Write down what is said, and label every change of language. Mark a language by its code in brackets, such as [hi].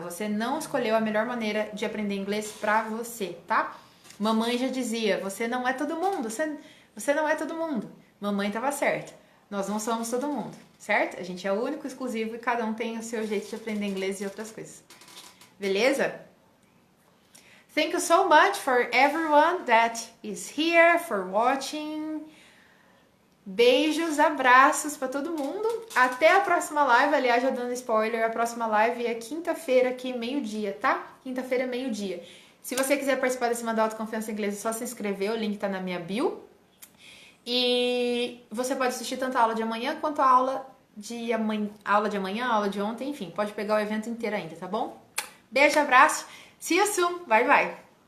[pt] Você não escolheu a melhor maneira de aprender inglês para você, tá? Mamãe já dizia, você não é todo mundo, você não é todo mundo. Mamãe estava certa, nós não somos todo mundo, certo? A gente é único, exclusivo e cada um tem o seu jeito de aprender inglês e outras coisas. Beleza? [en] Thank you so much for everyone that is here, for watching. [pt] Beijos, abraços para todo mundo. Até a próxima live. Aliás, já dando spoiler, a próxima live é quinta-feira aqui, meio-dia, tá? Quinta-feira, meio-dia. Se você quiser participar desse Semana da Autoconfiança em Inglês, é só se inscrever, o link tá na minha bio. E você pode assistir tanto a aula de amanhã quanto a aula de amanhã, aula de ontem, enfim, pode pegar o evento inteiro ainda, tá bom? Beijo, abraço, [en] see you soon, bye bye!